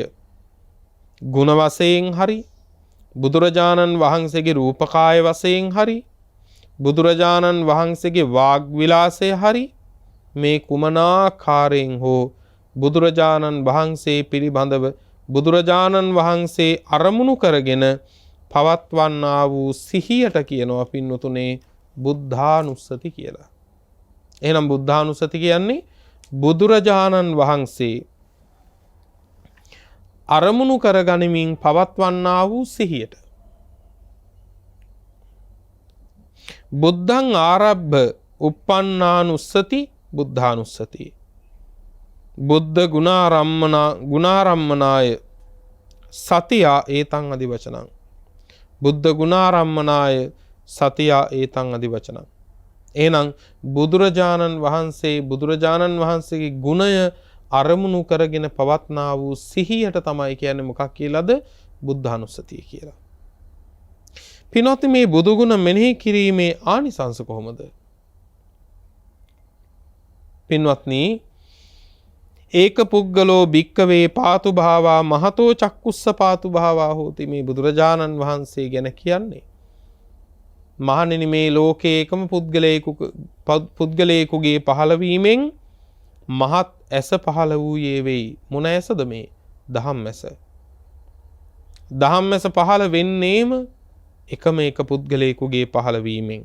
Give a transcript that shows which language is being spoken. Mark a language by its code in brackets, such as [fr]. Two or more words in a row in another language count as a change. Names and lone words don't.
[si] ගුණ වශයෙන් හරි බුදුරජාණන් වහන්සේගේ රූපකාය වශයෙන් හරි බුදුරජාණන් වහන්සේගේ වාග් විලාසය හරි මේ කුමනාකාරයෙන් හෝ බුදුරජාණන් වහන්සේ පිළිබඳව බුදුරජාණන් වහන්සේ අරමුණු කරගෙන පවත්වන්නා වූ සිහියට කියනවා පින්නතුනේ බුද්ධානුස්සති කියලා. එහෙනම් බුද්ධානුස්සති කියන්නේ බුදුරජාණන් වහන්සේ අරමුණු කරගනිමින් පවත්වන්නා වූ සිහියට. [pi] බුද්ධං ආරබ්බ uppannānussati බුද්ධානුස්සති. බුද්ධ ගුණාරම්මනාය සතියා ඒතං අදිවචනං. බුද්ධ ගුණාරම්මනාය සතියා ඒතං අදිවචනං. [si] එහෙනම් බුදුරජාණන් වහන්සේගේ ගුණය අරමුණු කරගෙන පවත්නා වූ සිහියට තමයි කියන්නේ මොකක් කියලාද? බුද්ධානුස්සතිය කියලා. පින්වත්නි මේ බුදු ගුණ මෙනෙහි කිරීමේ ආනිසංස කොහොමද? [pi] පින්වත්නි ඒක පුද්ගලෝ භික්කවේ පාතු භාවා මහතෝ චක්කුස්ස පාතු භාවා හෝති. [si] මේ බුදුරජාණන් වහන්සේ ගැන කියන්නේ මහණෙනි මේ ලෝකේ එකම පුද්ගලයෙකුගේ පහළවීමෙන් මහත් ඇස පහළ වූයේ වෙයි. මොන ඇසද මේ? දහම් ඇස. දහම් ඇස පහළ වෙන්නේම එකම එක පුද්ගලයෙකුගේ පහළවීමෙන්.